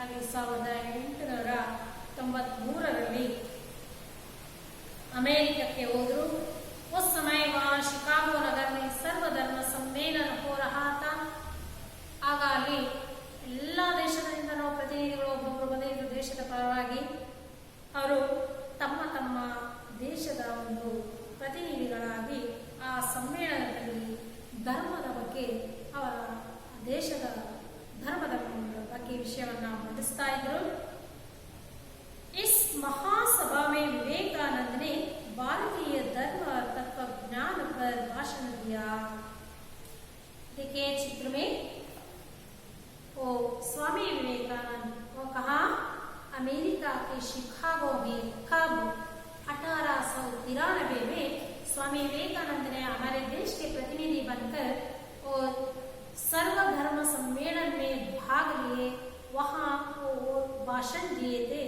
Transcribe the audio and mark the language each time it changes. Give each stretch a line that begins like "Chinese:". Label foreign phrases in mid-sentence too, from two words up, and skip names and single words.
Kannada: 1893 अमेरिका होದ್ರು।
Hindi: उस समय वहाँ शिकागो नगर में सर्वधर्म सम्मेलन हो रहा था।
Kannada: ಆಗ ಅಲ್ಲಿ ಎಲ್ಲ ದೇಶಗಳಿಂದಲೂ ಪ್ರತಿನಿಧಿಗಳು ಒಬ್ಬೊಬ್ಬರು ಬಂದಿದ್ದರು ದೇಶದ ಪರವಾಗಿ. ಅವರು ತಮ್ಮ ತಮ್ಮ ದೇಶದ ಒಂದು ಪ್ರತಿನಿಧಿಗಳಾಗಿ ಆ ಸಮ್ಮೇಳನದಲ್ಲಿ ಧರ್ಮದ ಬಗ್ಗೆ, ಅವರ ದೇಶದ ಧರ್ಮದ ಬಗ್ಗೆ ವಿಷಯವನ್ನು ಮಂಡಿಸ್ತಾ ಇದ್ರು।
Hindi: इस महासभा में विवेकानंद ने भारतीय धर्म और तत्व ज्ञान पर भाषण दिया। देखिए चित्र में वो स्वामी विवेकानंद वो कहा अमेरिका के शिकागो में कब 1893 में स्वामी विवेकानंद ने हमारे देश के प्रतिनिधि बनकर और सर्वधर्म सम्मेलन में भाग लिए, वहाँ वो भाषण दिए थे।